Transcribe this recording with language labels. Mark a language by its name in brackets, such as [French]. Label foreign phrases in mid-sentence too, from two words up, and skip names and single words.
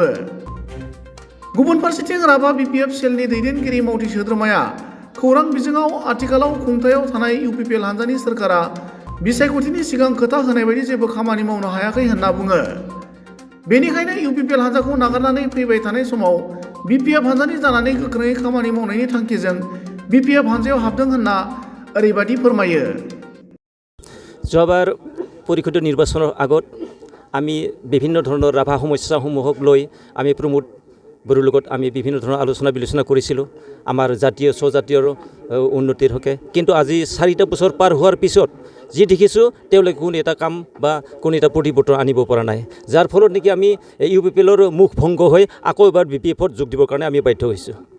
[Bodo] गुबुन फारसेथिं राभा बिपिएफ सेलनि दैदेनगिरि मावथि सोद्रोमाया खौरां बिजोङाव आथिखालाव खुंथायाव थानाय इउपिपिएल हान्जानि सोरखारा बिसायख'थिनि सिगां खोथा होनाय बायदि जेबो खामानि मावनो हायाखै होनना बुङो। बेनिखायनो इउपिपिएल हान्जाखौ नागारनानै फैबाय थानाय समाव बिपिएफ हान्जानि जानानै गोख्रोङै खामानि मावनायनि थांखिजों बिपिएफ हान्जायाव हाबदों होनना ओरैबायदि फोरमायो। [Assamese] যোৱাবাৰ পৰিষদীয় নিৰ্বাচনৰ আগত আমি বিভিন্ন ধৰণৰ ৰাভা সমস্যাসমূহক লৈ আমি প্ৰমোদ বড়োৰ লগত আমি বিভিন্ন ধৰণৰ আলোচনা বিলোচনা কৰিছিলোঁ আমাৰ জাতীয় স্বজাতীয়ৰ উন্নতিৰ হকে। কিন্তু আজি 4টা বছৰ পাৰ হোৱাৰ পিছত যি দেখিছোঁ তেওঁলোকে কোনো এটা কাম বা কোনো এটা প্ৰতিবৰ্তন আনিব পৰা নাই, যাৰ ফলত নেকি আমি ইউপিপিএলৰ মুখ ভংগ হৈ আকৌ এবাৰ বিপিএফত যোগ দিবৰ কাৰণে আমি বাধ্য হৈছোঁ।